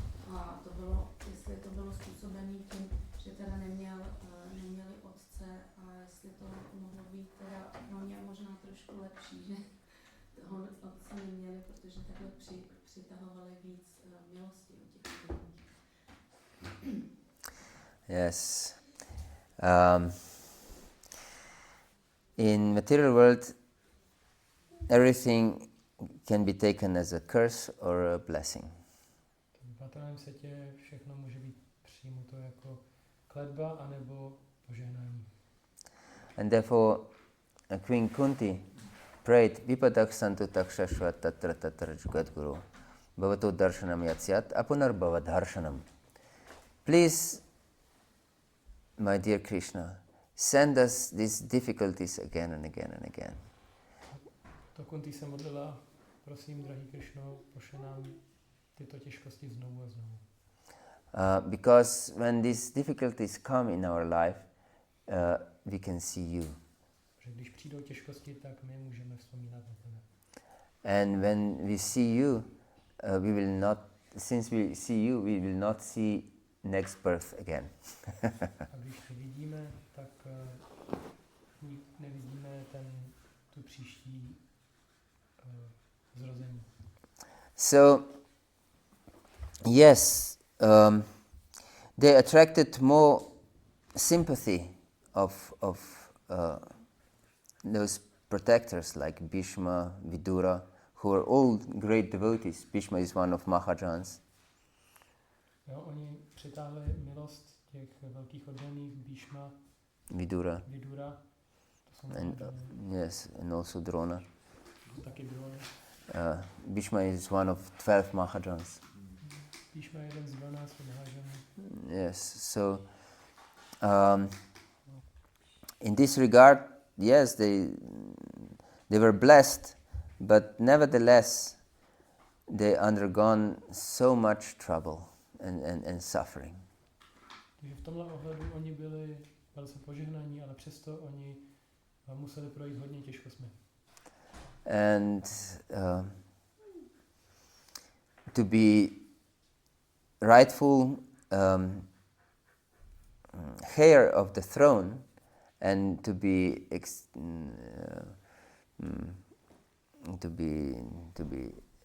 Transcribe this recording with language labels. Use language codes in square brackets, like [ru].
[cs] A to bylo, jestli to bylo způsobené tím, že teda neměli otce, a jestli to mohlo být teda pro ně možná trošku lepší, že toho otce neměli, protože takhle přitahovali víc milosti od těch lidí. [en] Yes. In material world, everything can be taken as a curse or a blessing. [cs] V materiálním světě všechno může být přijímuto jako kletba anebo požehnání. [en] And therefore, Queen Kunti prayed, [sa] Vipadak santu takshashva tatra tatra jugadguru bhavato darshanam yatsyat apunarbhava dharshanam. [en] Please, my dear Krishna, send us these difficulties again and again and again. [cs] To Kunti se modlila, prosím, drahý Krišno, pošli nám tyto těžkosti znovu a znovu. [en] Because when these difficulties come in our life, we can see you. [cs] Protože když přijdou těžkosti, tak my můžeme vzpomínat na tebe. [en] And when we see you, we will not, since we see you, we will not see next birth again. [cs] A když tě vidíme, tak nevidíme tu příští zrození. [en] So, yes, they attracted more sympathy of those protectors like Bhishma, Vidura, who are all great devotees. Bhishma is one of Mahajans. [cs] Jo, oni přitáhli milost těch velkých oddaných, Bhishma, Vidura, Vidura, to jsou [en] and [cs] Mahajani, [en] yes, and also Drona. [cs] taky Drona. [en] Bhishma is one of 12 Mahajans. [cs] Bhishma je jeden z 12 Mahajanů. [en] Yes, so in this regard, yes, they were blessed, but nevertheless, they undergone so much trouble and suffering. [cs] Takže v tomhle ohledu oni byli velice požehnaní, ale přesto oni museli projít hodně těžkostmi. [en] And to be rightful heir of the throne and to be